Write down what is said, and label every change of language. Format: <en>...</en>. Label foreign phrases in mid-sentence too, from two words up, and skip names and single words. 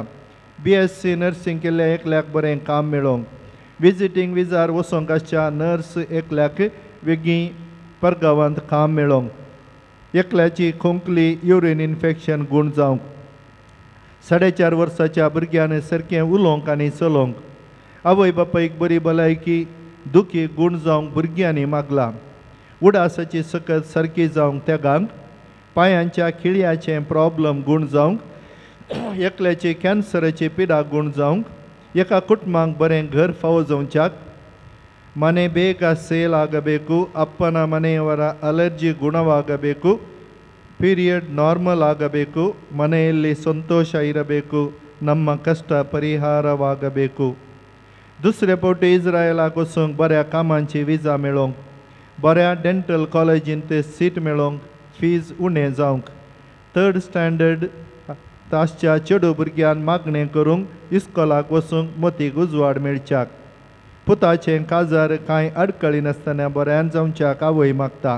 <kok>BSc नर्सिंग केल्ल्या एकल्याक बरें काम मेळोवंक, विजिटींग विजार वचोंक आसच्या नर्स एकल्याक वेगळी परगांवांत काम मेळोवंक, एकल्याची खोंकली युरीन इन्फेक्शन गूण जावंक, 4.5 वर्साच्या भुरग्यान सारकें उलोवंक आनी चलोवंक, आवय बापायक बरी भलायकी दुखी गूण जावंक भुरग्यांनी मागला. उडासाची सकत सारकी जावंक तेगांक, पांयांच्या खिळ्याचें प्रॉब्लम गूण जावंक, एकल्याची कॅन्सराची पिडा गूण जावंक, एका कुटुंबांक बरें घर फावो जावच्याक,</kok> <kn>ಮನೆ ಬೇಗ ಸೇಲ್ ಆಗಬೇಕು, ಅಪ್ಪನ ಮನೆಯವರ ಅಲರ್ಜಿ ಗುಣವಾಗಬೇಕು, ಪೀರಿಯಡ್ ನಾರ್ಮಲ್ ಆಗಬೇಕು, ಮನೆಯಲ್ಲಿ ಸಂತೋಷ ಇರಬೇಕು, ನಮ್ಮ ಕಷ್ಟ ಪರಿಹಾರವಾಗಬೇಕು.</kn> <kok>दुसरे फावटी इस्रायलाक वचूंक बऱ्या कामांची विजा मेळोवंक, बऱ्या डेंटल कॉलेजींत सीट मेळोवंक, फीज उणें जावंक, 3rd स्टँडर्ड तासच्या चेडू भुरग्यान मागणें करूंक इस्कॉलाक वचूंक मोतीक उजवाड मेळच्याक, पुताचें काजार कांय अडकळी नासतना बऱ्यान जावच्याक आवय मागता.</kok>